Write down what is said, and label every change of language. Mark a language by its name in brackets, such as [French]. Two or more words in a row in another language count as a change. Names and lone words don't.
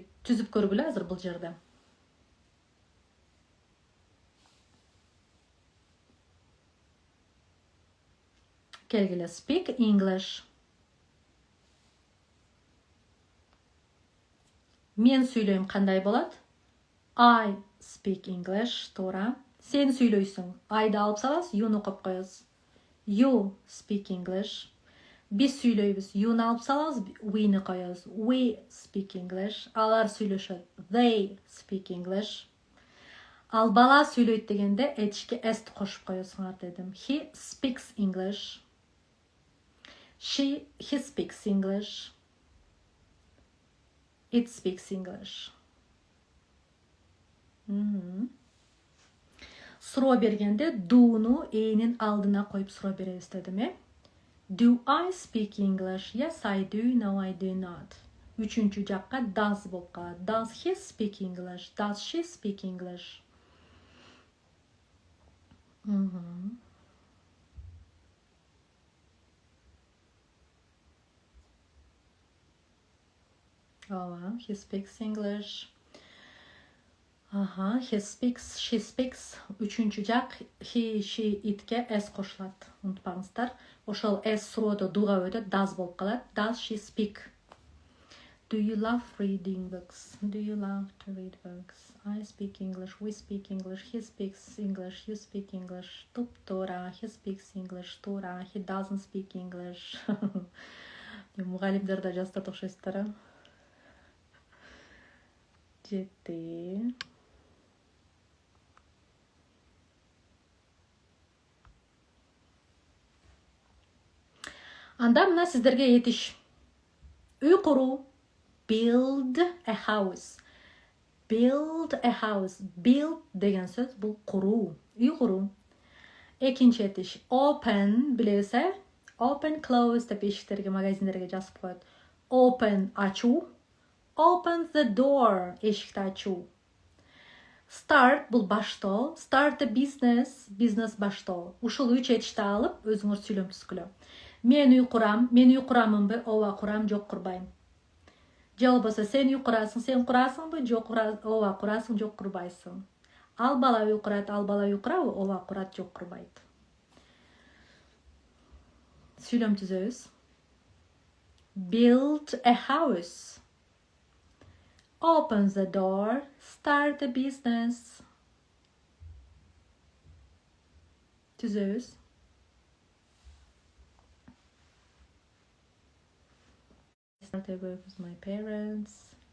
[Kyrgyz] Түзүп көргүлө азыр бул жерде. Келгиле, [English] speak English. [Kyrgyz] Мен сүйлөйм, кандай болот? [English] I speak English, [Kyrgyz] туура. Сен сүйлөйсүң, I'ды алып саласыз, you'ну коюп коесуз. [English] You speak English. [Kyrgyz] Биз сүйлөйбүз, you'ну алып салабыз, we'ни коебуз. [English] We speak English. [Kyrgyz] Алар сүйлөшөт, [English] they speak English. [Kyrgyz] Ал бала сүйлөйт дегенде этишке s кошуп коесуңар дедим. [English] He speaks English. He speaks English. It speaks English. [Kyrgyz] Суроо бергенде do'ну э'нин алдына коюп суроо беребиз дедим, [English] Do I speak English? Yes, I do. No, I do not. [Kyrgyz] Үчүнчү жакка does болуп калат. [English] Does he speak English? Does she speak English? He speaks English. He speaks, she speaks. [Kyrgyz] Үчүнчү жак [English] he, she, [Kyrgyz] itке s кошулат. Унутпаңыздар. Ошол s суроодо дуга өтөт, does болуп калат. [English] Does she speak? Do you love reading books? Do you love to read books? I speak English, we speak English, he speaks English, you speak English. [Kyrgyz] Туп-туура, [English] he speaks English, туура, he doesn't speak English. [Kyrgyz] Мугалимдер да жастырып окшойсуздар, Жетти. Анда мына сиздерге этиш. Үй куруу. [English] Build a house. Build a house. Build [Kyrgyz] деген сөз бул куруу, үй куруу. Экинчи этиш. Open билебиз, [English] Open, close [Kyrgyz] деп эшиктерге, магазиндерге жазып коет. Open ачуу. [English] Open the door [Kyrgyz] эшикти ачуу. Start бул баштоо. [English] Start a business. [Kyrgyz] Бизнес баштоо. Ушул 3 этишти алып өзүңөр сүйлөм түзгүлө. Мен үй курам. Мен үй курамынбы? Ооба курам, жок курбайм. Же болбосо сен үй курасың, сен курасыңбы? Жок, ооба курасың, жок курбайсың. Ал бала үй курат, ал бала үй курабы? Ооба курат, жок курбайт. Сүйлөм түзөбүз. [English] Build a house. Open the door. Start a business. Түзөбүз. I work with my parents.